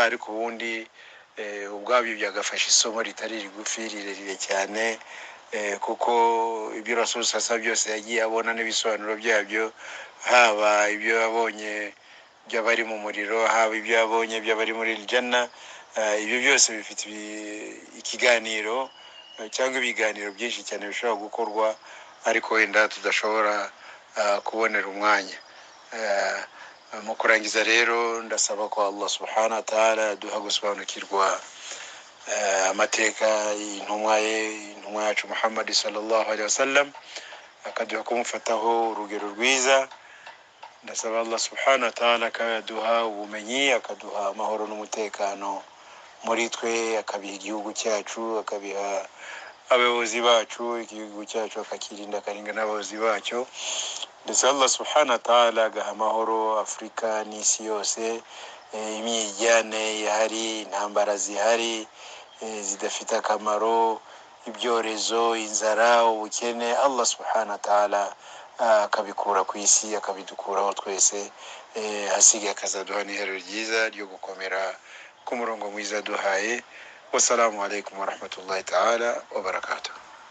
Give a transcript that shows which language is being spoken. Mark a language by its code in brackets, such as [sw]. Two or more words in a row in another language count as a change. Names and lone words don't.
[rw] ariko ubundi ubwabyo byagafasha isomo ritari rigufi rirerire cyane, kuko ibyo Rasul sasa byose yagiye abona n'ibisobanuro byabyo, haba ibyo yabonye by'abari mu muriro, haba ibyo yabonye by'abari muri Janna, ibyo byose bifite ikiganiro cyangwa ibiganiro byinshi cyane bishobora gukorwa, ariko wenda tudashobora kubonera umwanya. Mu kurangiza rero ndasaba ko Allah [ar] سبحانه وتعالى [rw] duha gusobanukirwa amateka y'intumwa yacu Muhammad [ar] صلى الله عليه وسلم, [rw] akaduha kumufataho urugero rwiza. Ndasaba Allah [ar] سبحانه وتعالى [rw] akaduha ubumenyi, akaduha amahoro n'umutekano muri twe, akabiha igihugu cyacu, akabiha abayobozi bacu, igihugu cyacu akakirinda, akarinda n'abayobozi bacyo. Ndetse Allah [ar] سبحانه وتعالى [rw] agaha amahoro Afrika n'isi yose. Imyijyane ihari, intambara zihari zidafite akamaro, ibyorezo, inzara, ubukene, Allah [ar] سبحانه وتعالى [rw] akabikura ku isi, akabidukuraho twese, hasigaye akazaduha n'ihero ryiza ryo gukomera ku murongo mwiza duhaye. [ar] والسلام عليكم ورحمة الله تعالى وبركاته.